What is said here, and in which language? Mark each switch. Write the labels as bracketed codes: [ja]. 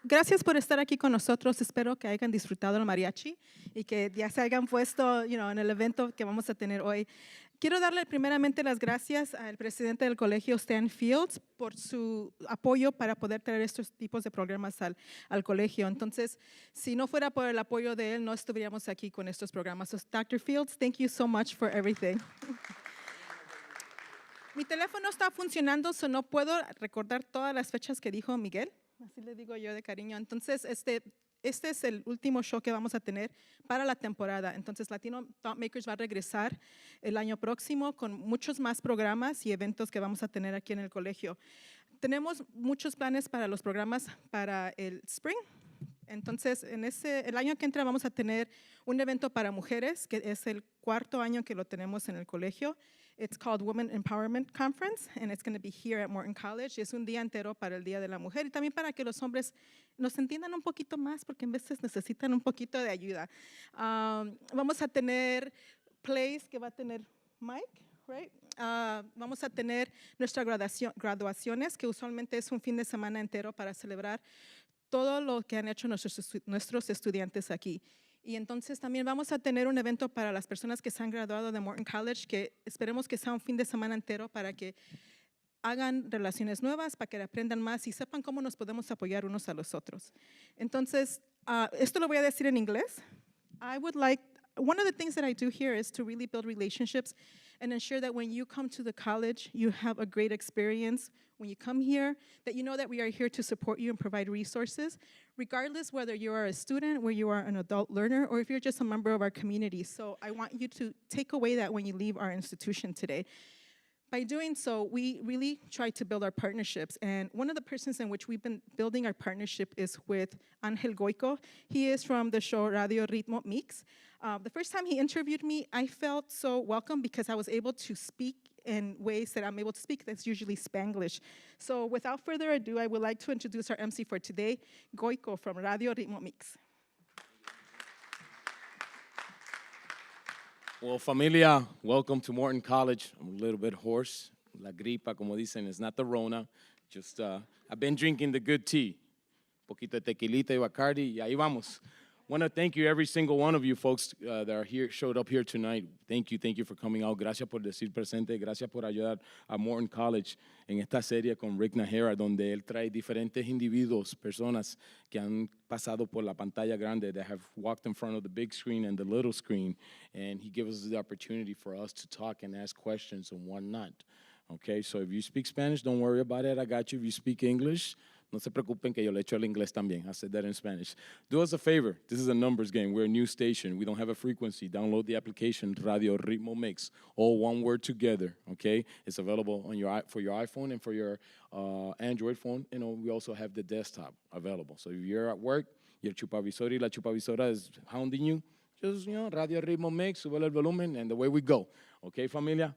[es] Gracias por estar aquí con nosotros. Espero que hayan disfrutado el mariachi y que ya se hayan puesto en el evento que vamos a tener hoy. Quiero darle primeramente las gracias al presidente del colegio, Stan Fields, por su apoyo para poder traer estos tipos de programas al colegio. Entonces, si no fuera por el apoyo de él, no estuviéramos aquí con estos programas. [en] So, Dr. Fields, thank you so much for everything. [es] Mi teléfono está funcionando, so no puedo recordar todas las fechas que dijo Miguel. Así le digo yo de cariño. Entonces, este es el último show que vamos a tener para la temporada. Entonces, Latino Thoughtmakers va a regresar el año próximo con muchos más programas y eventos que vamos a tener aquí en el colegio. Tenemos muchos planes para los programas para el Spring. Entonces, el año que entra vamos a tener un evento para mujeres, que es el cuarto año que lo tenemos en el colegio. [en] It's called Women Empowerment Conference, and it's going to be here at Morton College. [es] Es un día entero para el Día de la Mujer y también para que los hombres nos entiendan un poquito más, porque a veces necesitan un poquito de ayuda. Vamos a tener plays que va a tener Mike, right? Vamos a tener nuestras graduaciones, que usualmente es un fin de semana entero para celebrar todo lo que han hecho nuestros estudiantes aquí. Y entonces también vamos a tener un evento para las personas que se han graduado de Morton College, que esperemos que sea un fin de semana entero para que hagan relaciones nuevas, para que aprendan más y sepan cómo nos podemos apoyar unos a los otros. Entonces, esto lo voy a decir en inglés. [en] One of the things that I do here is to really build relationships and ensure that when you come to the college, you have a great experience. When you come here, that you know that we are here to support you and provide resources, regardless whether you are a student, where you are an adult learner, or if you're just a member of our community. So I want you to take away that when you leave our institution today. By doing so, we really try to build our partnerships. And one of the persons in which we've been building our partnership is with Angel Goico. He is from the show Radio Ritmo Mix. The first time he interviewed me, I felt so welcome because I was able to speak in ways that I'm able to speak that's usually Spanglish. So without further ado, I would like to introduce our MC for today, Goico from Radio Ritmo Mix. Well, familia, welcome to Morton College. I'm a little bit hoarse. [es] La gripa, como dicen, [en] it's not the Rona. Just, I've been drinking the good tea. [es] Poquito de tequilita y Bacardi, y ahí vamos. [en] Want to thank you, every single one of you folks that are here, showed up here tonight. Thank you for coming out. [es] Gracias por decir presente. Gracias por ayudar a Morton College en esta serie con Rick Najera, donde él trae diferentes individuos, personas que han pasado por la pantalla grande, [en] that have walked in front of the big screen and the little screen, and he gives us the opportunity for us to talk and ask questions and whatnot. Okay, so if you speak Spanish, don't worry about it. I got you. If you speak English, [es] No se preocupen que yo le echo el inglés también. [en] I said that in Spanish. Do us a favor. This is a numbers game. We're a new station. We don't have a frequency. Download the application Radio Ritmo Mix. All one word together, okay? It's available on for your iPhone and for your Android phone. You know, we also have the desktop available. So if you're at work, your chupavisor [es] y la chupavisora [en] is hounding you, just, Radio Ritmo Mix, [es] sube el volumen, [en] and away we go. Okay, familia?